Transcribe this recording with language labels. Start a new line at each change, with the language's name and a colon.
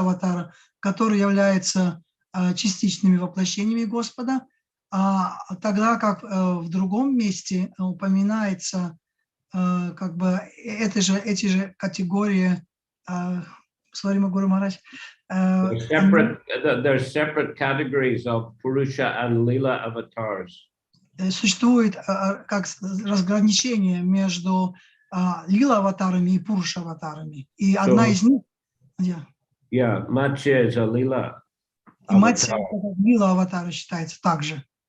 Russian: аватара, которые являются частичными воплощениями Господа, тогда как в другом месте упоминается как бы эти же категории.
English: Sorry, Guru Maharaj. There are separate categories of Purusha and Lila avatars.
Russian: Существует как разграничение между Лила-аватарами и Пуруша-аватарами. И одна из них...
English: Yeah, Matsya is a Lila avatar.
Russian: Матсия Лила-аватара считается также.